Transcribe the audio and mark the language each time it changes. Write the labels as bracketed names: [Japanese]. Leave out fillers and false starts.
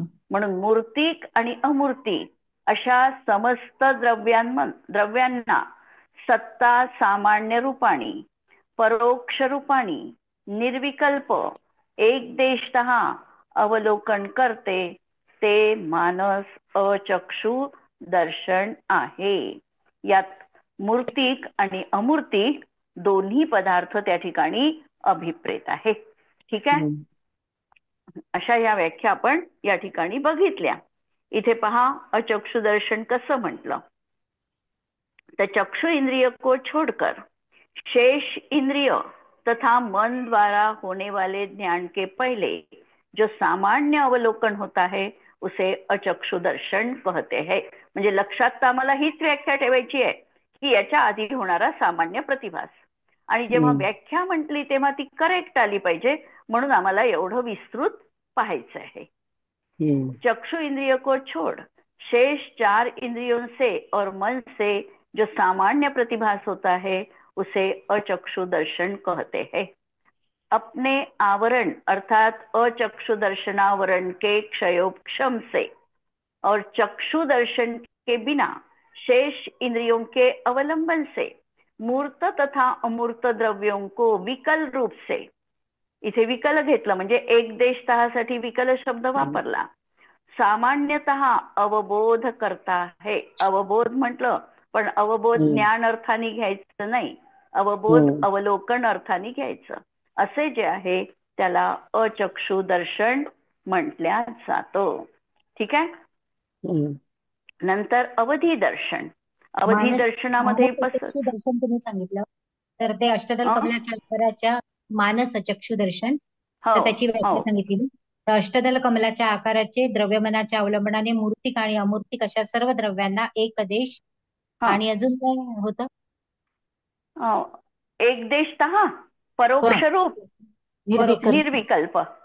[Marathi] म्हणून मूर्तिक आणि अमूर्तिक अशा समस्त द्रव्यांना सत्ता सामान्य रूपाने, परोक्ष रूपाने, निर्विकल्प, एकदेशतः अवलोकन करते ते मानस अचक्षु दर्शन आहे. यात मूर्तिक आणि अमूर्तिक दोन्ही पदार्थ त्या ठिकाणी अभिप्रेत आहे. ठीक आहे. अशा या व्याख्या आपण या ठिकाणी बघितल्या. इथे पहा अचक्षु दर्शन कसं म्हटलं तर [Hindi] चक्षु इंद्रिय को छोड़कर शेष इंद्रिय तथा मन द्वारा होने वाले ज्ञान के पहले जो सामान्य अवलोकन होता है उसे अचक्षु दर्शन कहते हैं. [Marathi] म्हणजे लक्षात आम्हाला हीच व्याख्या ठेवायची आहे की याच्या आधी होणारा सामान्य प्रतिभास. आणि जेव्हा व्याख्या म्हटली तेव्हा ती करेक्ट आली पाहिजे, म्हणून आम्हाला एवढं विस्तृत पाहायचं आहे. [Hindi] चक्षु इंद्रिय को छोड़ शेष 4 इंद्रियों से और मन से जो सामान्य प्रतिभास होता है उसे अचक्षु दर्शन कहते हैं. अपने आवरण अर्थात अचक्षु दर्शनावरण के क्षयोक्षम से और चक्षु दर्शन के बिना शेष इंद्रियों के अवलंबन से मूर्त तथा अमूर्त द्रव्यों को विकल रूप से, [Marathi] इथे विकल घेतलं म्हणजे एक देशतःसाठी विकल शब्द वापरला, [Hindi] सामान्यतः अवबोध करता है. [Marathi] अवबोध म्हटलं पण अवबोध ज्ञान अर्थाने घ्यायचं नाही, अवबोध अवलोकन अर्थाने घ्यायचं. असे जे आहे त्याला अचक्षु दर्शन म्हटल्या जातं. ठीक आहे. नंतर अवधी दर्शन. अवधी दर्शनामध्ये चक्षु दर्शन तुम्ही सांगितलं तर ते अष्टदल कमलाच्या आकाराच्या मानस चक्षु दर्शन, तर त्याची व्याख्या सांगितली. तर अष्टदल कमलाच्या आकाराचे द्रव्यमनाच्या अवलंबनाने मूर्तिक आणि अमूर्तिक अशा सर्व द्रव्यांना एक देश आणि अजून काय होतं? एक देशतः परोक्ष रूप निर्विकल्प.